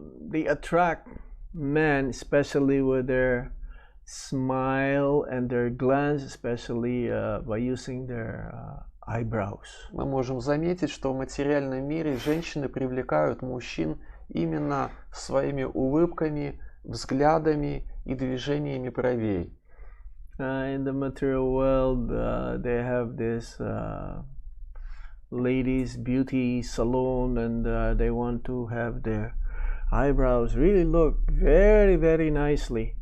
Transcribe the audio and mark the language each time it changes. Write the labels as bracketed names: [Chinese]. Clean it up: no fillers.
[English] They attract men, especially with their smile and their glance, especially by using their eyebrows. [Russian] Мы можем заметить, что в материальном мире женщины привлекают мужчин именно своими улыбками, взглядами и движениями бровей. [English] In the material world, they have this ladies' beauty salon, and they want to have their eyebrows really look very, very nicely.